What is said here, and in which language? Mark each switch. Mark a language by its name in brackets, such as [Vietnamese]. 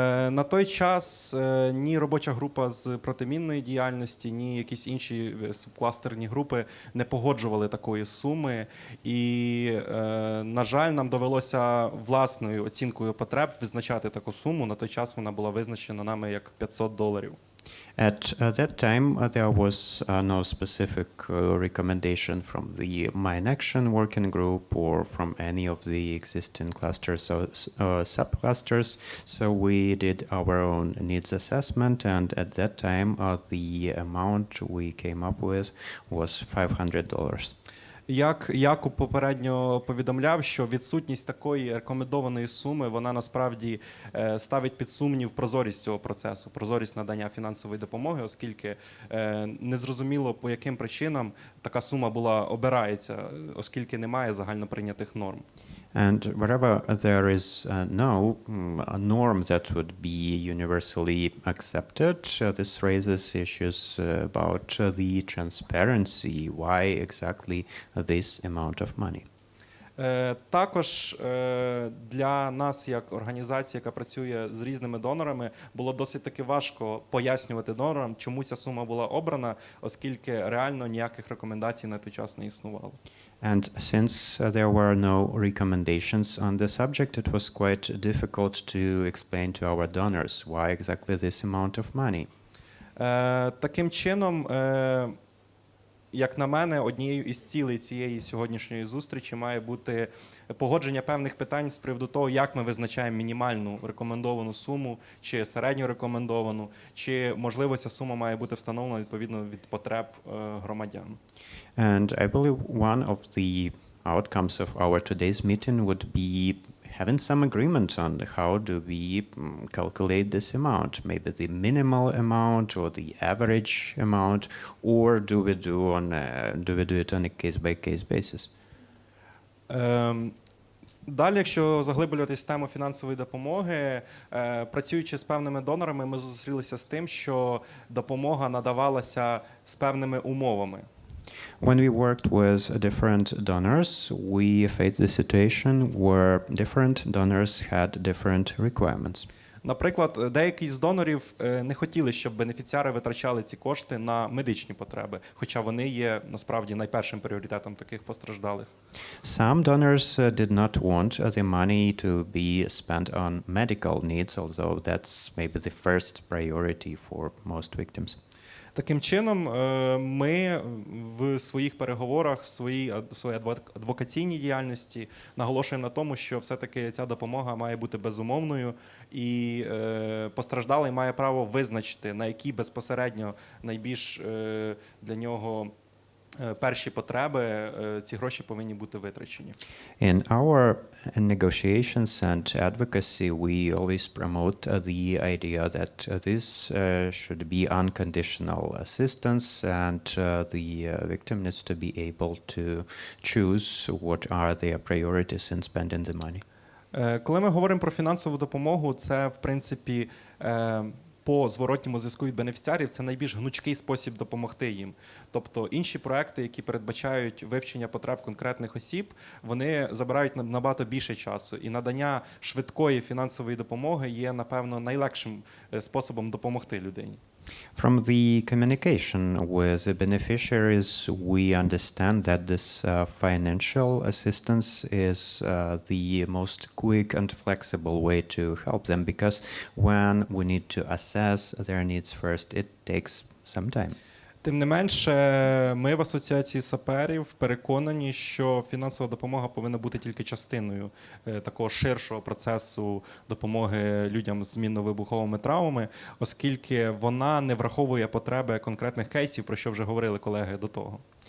[Ukrainian] На той час ні робоча група з протимінної діяльності, ні якісь інші субкластерні групи не погоджували такої суми. І, на жаль, нам довелося власною оцінкою потреб визначати таку суму. На той час вона була визначена нами як $500. [English] At that time, there was no specific recommendation from the Mine Action Working Group or from any of the existing clusters or subclusters. So we did our own needs assessment, and at that time, the amount we came up with was $500. [Ukrainian] Як Якуб попередньо повідомляв, що відсутність такої рекомендованої суми, вона насправді ставить під сумнів прозорість цього процесу, прозорість надання фінансової допомоги, оскільки незрозуміло, по яким причинам така сума обирається, оскільки немає загальноприйнятих норм. [English] And wherever there is no norm that would be universally accepted, this raises issues about the transparency, why exactly this amount of money. [Ukrainian] Також для нас, як організації, яка працює з різними донорами, було досить таки важко пояснювати донорам, чому ця сума була обрана, оскільки реально ніяких рекомендацій на той час не існувало. [English] And since there were no recommendations on the subject, it was quite difficult to explain to our donors why exactly this amount of money. [Ukrainian] Таким чином, як на мене, однією із цілей цієї сьогоднішньої зустрічі має бути погодження певних питань з приводу того, як ми визначаємо мінімальну рекомендовану суму, чи середню рекомендовану, чи, можливо, ця сума має бути встановлена відповідно від потреб громадян. [English] And I believe one of the outcomes of our today's meeting would be having some agreement on how do we calculate this amount, maybe the minimal amount or the average amount, or do we do it on a case-by-case basis? [Ukrainian] Далі, якщо заглиблюватись в тему фінансової допомоги, працюючи з певними донорами, ми зустрілися з тим, що допомога надавалася з певними умовами. [English] When we worked with different donors, we faced the situation where different donors had different requirements. [Ukrainian] Наприклад, деякі з донорів не хотіли, щоб бенефіціари витрачали ці кошти на медичні потреби, хоча вони є, насправді, найпершим пріоритетом таких постраждалих. [English] Some donors did not want the money to be spent on medical needs, although that's maybe the first priority for most victims. [Ukrainian] Таким чином, ми в своїх переговорах, в своїй адвокаційній діяльності наголошуємо на тому, що все-таки ця допомога має бути безумовною, і постраждалий має право визначити, на які безпосередньо найбільш для нього перші потреби, ці гроші повинні бути витрачені. [English] In our negotiations and advocacy, we always promote the idea that this should be unconditional assistance, and the victim needs to be able to choose what are their priorities in spending the money. [Ukrainian] Коли ми говоримо про фінансову допомогу, це, в принципі, по зворотньому зв'язку від бенефіціарів, це найбільш гнучкий спосіб допомогти їм. Тобто інші проекти, які передбачають вивчення потреб конкретних осіб, вони забирають набагато більше часу. І надання швидкої фінансової допомоги є, напевно, найлегшим способом допомогти людині. [English] From the communication with the beneficiaries, we understand that this financial assistance is the most quick and flexible way to help them, because when we need to assess their needs first, it takes some time. [Ukrainian] Тим не менше, ми в Асоціації саперів переконані, що фінансова допомога повинна бути тільки частиною такого ширшого процесу допомоги людям з мінно-вибуховими травмами, оскільки вона не враховує потреби конкретних кейсів, про що вже говорили колеги до того.